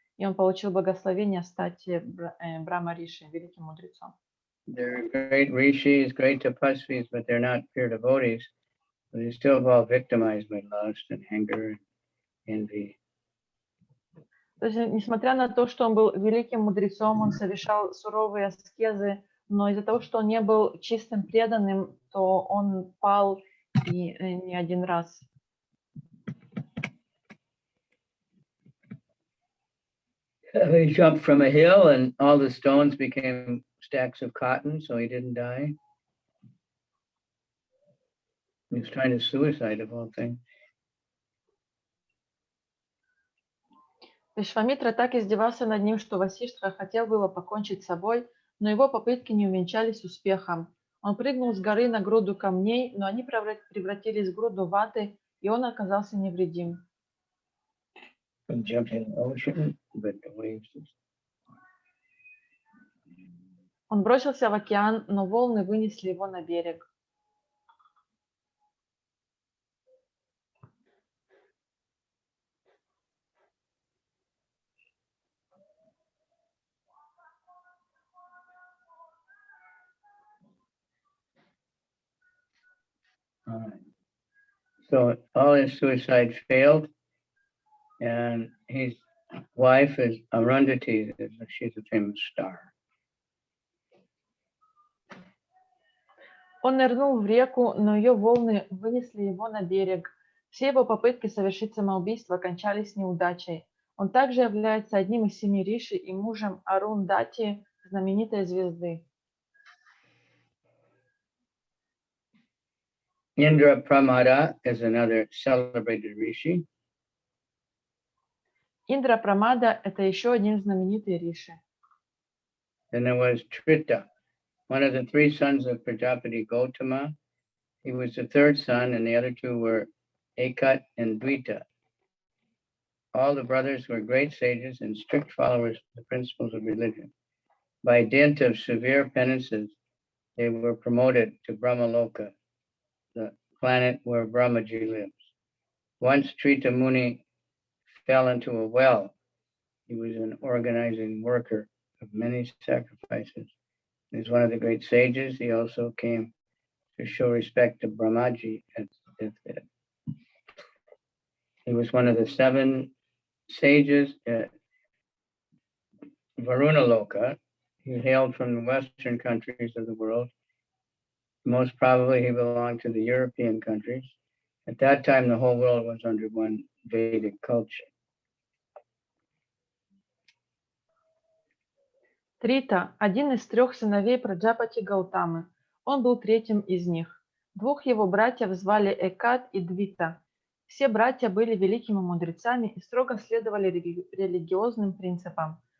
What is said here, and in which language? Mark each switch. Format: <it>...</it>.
<ru>И он получил благословение стать Брахма Риши, великим мудрецом.</ru> <en>They're great rishis, great tapasvis, but they're not pure devotees. But they're still all victimized by lust and anger and envy.</en> <ru>То есть, несмотря на то, что он был великим мудрецом, он совершал суровые аскезы, но из-за того, что он не был чистым преданным, то он пал и не один раз.</ru> <en>He jumped from a hill and all the stones became stacks of cotton, so he didn't die. He was trying to suicide of all things.</en> <ru>Вишвамитра так издевался над ним, что Васиштха хотел было покончить с собой, но его попытки не увенчались успехом. Он прыгнул с горы на груду камней, но они превратились в груду ваты, и он оказался невредим.</ru> <en>From jumping in the ocean, but the waves.</en> <ru>Он бросился в океан, но волны вынесли его на берег.</ru> <en>So all his suicide failed, and his wife is Arundhati. She's a famous star.</en> <ru>Он нырнул в реку, но ее волны вынесли его на берег. Все его попытки совершить самоубийство кончались неудачей. Он также является одним из 7 риши и мужем Арундати, знаменитой звезды.</ru> <en>Indra Pramada is another celebrated rishi.</en> <ru>Индра Прамада – это еще один знаменитый риши.</ru> <en>Then there was Trita, one of the 3 sons of Prajapati Gautama. He was the 3rd son, and the other 2 were Ekat and Dvita. All the brothers were great sages and strict followers of the principles of religion. By dint of severe penances, they were promoted to Brahmaloka, the planet where Brahmaji lives. Once Trita Muni fell into a well. He was an organizing worker of many sacrifices. He was one of the great sages. He also came to show respect to Brahmaji at his death. He was one of the 7 sages at Varunaloka. He hailed from the western countries of the world. Most probably he belonged to the European countries. At that time, the whole world was under one Vedic culture.</en> <ru>Трита – один из 3 сыновей Праджапати Гаутамы. Он был 3-м из них. 2 его братьев звали Экат и Двита. Все братья были великими мудрецами и строго следовали религиозным принципам.</ru>